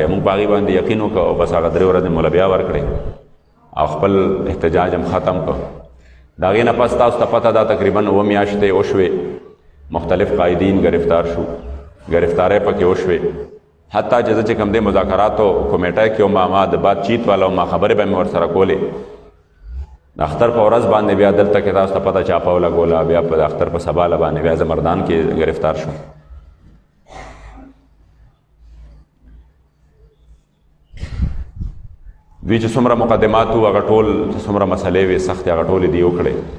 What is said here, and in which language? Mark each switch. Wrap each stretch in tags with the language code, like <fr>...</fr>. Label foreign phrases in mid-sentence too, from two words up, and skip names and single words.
<ps>مونږ په هغې باندې یقین وکړو او بس هغه 3 ورځې مو له بیا ورکړې او خپل احتجاج هم ختم کړ. د هغې نه پس تاسو ته پته دا تقریبا 9 میاشتې وشوې. مختلف قائدین گرفتار شو، گرفتارۍ پکې وشوې. حتی چې زه چې کوم دی مذاکراتو کمیټه کې وم، ما د</ps> <ur>بات چیت والا</ur> <ps>ما خبرې به مې ورسره کولې. د اختر په ورځ باندې بیا دلته کې تاسو ته پته چاپه ولګوله. بیا په اختر په سبا باندې بیا زمردان کې گرفتار شو. دوی چې څومره مقدمات وو هغه ټول چې څومره مسلې وې سختې هغه ټولې دي وکړې.</ps>